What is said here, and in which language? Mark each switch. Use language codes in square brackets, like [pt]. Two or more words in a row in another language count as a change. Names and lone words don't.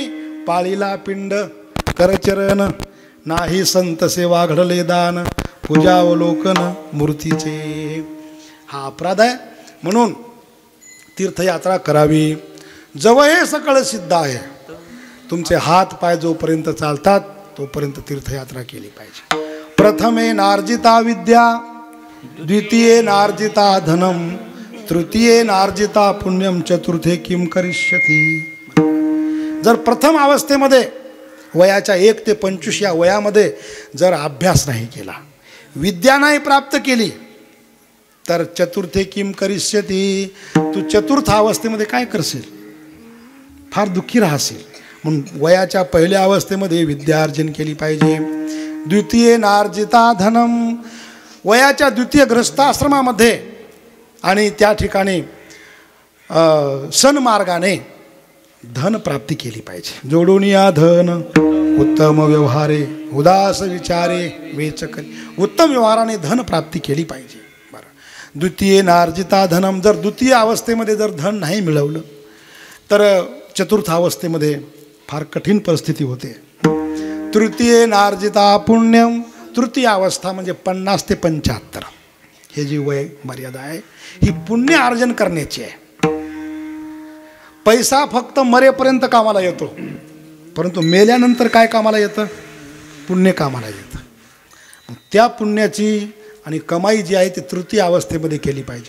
[mr] पाळीला पिंड करचरण, नाही संत सेवा घडले दान, पूजावलोकन मूर्तीचे. हा अपराध आहे. म्हणून तीर्थयात्रा करावी. जवळ हे सकळ सिद्ध आहे. तुमचे हात पाय जोपर्यंत चालतात तोपर्यंत तीर्थयात्रा केली पाहिजे. [sa] प्रथमे नार्जिता विद्या, द्वितीये नार्जिता धनम, तृतीये नार्जिता पुण्यम, चतुर्थे किम करिष्यती. [mr] जर प्रथम अवस्थेमध्ये वयाच्या 1 ते 25 या वयामध्ये जर अभ्यास नाही केला, विद्या नाही प्राप्त केली, तर [sa] चतुर्थे किम करिष्यती, [mr] तू चतुर्थ अवस्थेमध्ये काय करशील? फार दुःखी राहशील. म्हणून वयाच्या पहिल्या अवस्थेमध्ये विद्यार्जन केली पाहिजे. [sa] द्वितीय नार्जिता धनम, [mr] वयाच्या द्वितीय गृहस्थाश्रमामध्ये आणि त्या ठिकाणी सन्मार्गाने धन प्राप्ती केली पाहिजे. जोडून या धन उत्तम व्यवहारे, उदास विचारे वेच करी. उत्तम व्यवहाराने धन प्राप्ती केली पाहिजे. बरं. [sa] द्वितीय नार्जिता धनम, [mr] जर द्वितीय अवस्थेमध्ये जर धन नाही मिळवलं तर चतुर्थ अवस्थेमध्ये फार कठीण परिस्थिती होते. [sa] तृतीय नार्जिता पुण्यम, [mr] तृतीय अवस्था म्हणजे 50 ते 75 हे जी वय मर्यादा आहे, ही पुण्य अर्जन करण्याची आहे. पैसा फक्त मरेपर्यंत कामाला येतो, परंतु मेल्यानंतर काय कामाला येतं? पुण्य कामाला येतं. त्या पुण्याची आणि कमाई जी आहे ती तृतीय अवस्थेमध्ये केली पाहिजे.